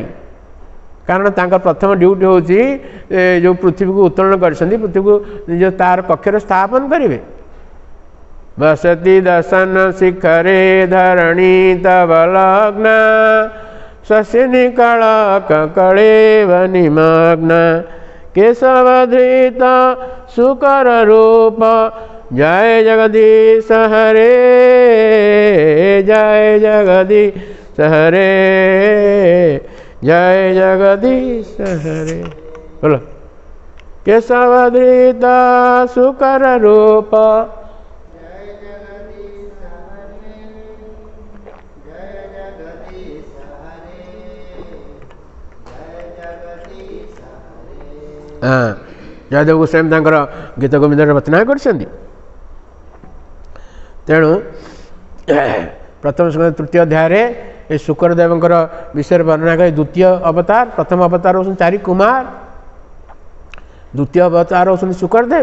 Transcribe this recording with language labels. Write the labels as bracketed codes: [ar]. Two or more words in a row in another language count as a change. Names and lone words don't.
[or] କାରଣ ତାଙ୍କର ପ୍ରଥମ ଡ୍ୟୁଟି ହେଉଛି ଯେଉଁ ପୃଥିବୀକୁ ଉତ୍ତୋଳନ କରିଛନ୍ତି, ପୃଥିବୀକୁ ନିଜ ତାର କକ୍ଷରେ ସ୍ଥାପନ କରିବେ। [sa] ବସତି ଦର୍ଶନ ଶିଖରେ ଧରଣୀ ତବ ଲଗ୍ନ ଶଶି ନିକଳ କକଳେବ ନିମଗ୍ନ केशवधृत सुकर रूप जय जगदीश हरे, जय जगदीश हरे, जय जगदीश हरे। बोलो केशवधृत सुकर रूप जय जगदीश हरे, जय जगदीश हरे, जय जगदीश। [or] जयदेव गोस्वामी ତାଙ୍କର ଗୀତ ଗୋବିନ୍ଦର ରଚନା କରିଛନ୍ତି। ତେଣୁ ପ୍ରଥମ ସ୍କନ୍ଧ ତୃତୀୟ ଅଧ୍ୟାୟରେ ଏ ଶୁକରଦେବଙ୍କର ବିଷୟରେ ବର୍ଣ୍ଣନା କରି ଦ୍ୱିତୀୟ ଅବତାର, ପ୍ରଥମ ଅବତାର ହେଉଛନ୍ତି ଚାରି କୁମାର, ଦ୍ୱିତୀୟ ଅବତାର ହେଉଛନ୍ତି ଶୁକରଦେବ।